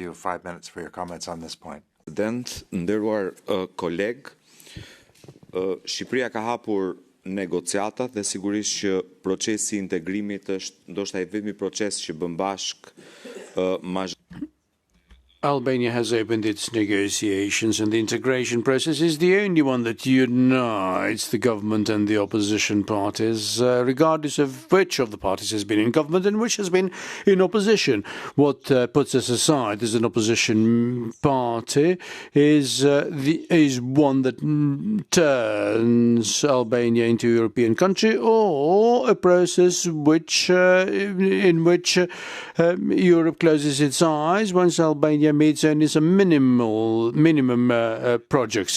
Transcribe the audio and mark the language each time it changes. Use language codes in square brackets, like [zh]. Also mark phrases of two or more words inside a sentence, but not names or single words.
[en] you 5 minutes for your comments on this point. [sq] Nderuar koleg, Shqipëria ka hapur negociatat dhe sigurisht që procesi i integrimit është ndoshta I vetmi proces që bën bashk [en] Albania has opened its negotiations, and the integration process is the only one that unites the government and the opposition parties, regardless of which of the parties has been in government and which has been in opposition. What puts us aside as an opposition party is one that turns Albania into a European country, or a process in which Europe closes its eyes once Albania meets only some minimum projects.